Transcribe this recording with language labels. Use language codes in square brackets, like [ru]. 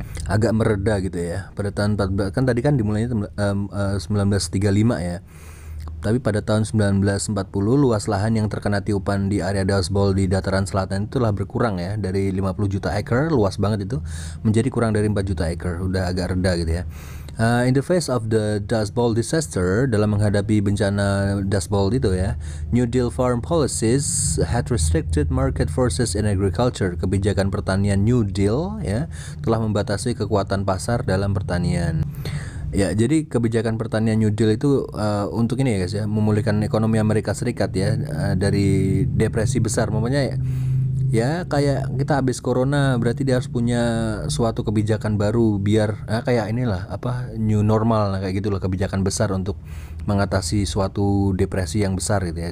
[id] Agak mereda gitu ya. Pada tahun 14 kan tadi kan dimulainya 1935 ya. Tapi pada tahun 1940 luas lahan yang terkena tiupan di area Dust Bowl di dataran selatan itu telah berkurang ya, dari 50 juta acre, luas banget itu, menjadi kurang dari 4 juta acre. Udah agak reda gitu ya. [en] In the face of the Dust Bowl disaster, [id] dalam menghadapi bencana Dust Bowl itu ya, [en] New Deal farm policies had restricted market forces in agriculture. [id] Kebijakan pertanian New Deal ya telah membatasi kekuatan pasar dalam pertanian. Ya, jadi kebijakan pertanian New Deal itu untuk ini ya guys ya, memulihkan ekonomi Amerika Serikat ya dari depresi besar. Mamanya ya kayak kita habis corona, berarti dia harus punya suatu kebijakan baru biar kayak inilah new normal kayak gitulah, kebijakan besar untuk mengatasi suatu depresi yang besar gitu ya.